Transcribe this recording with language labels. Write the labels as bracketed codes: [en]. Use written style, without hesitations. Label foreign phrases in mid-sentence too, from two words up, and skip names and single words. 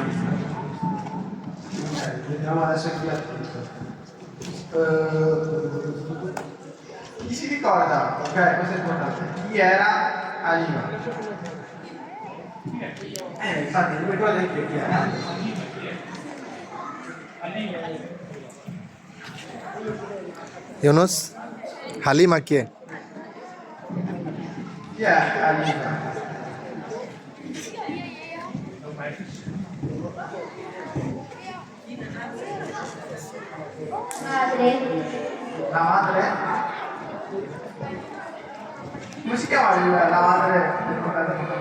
[it] Ok, vediamo adesso chi è attento. Chi si ricorda? Ok, questo è importante. Chi era Alima? Infatti, non mi ricordo neanche chi era. [bn] ইউনুস, হালিমা কে? [it] Chi è Alima? La madre? Come si chiama la madre del fratello?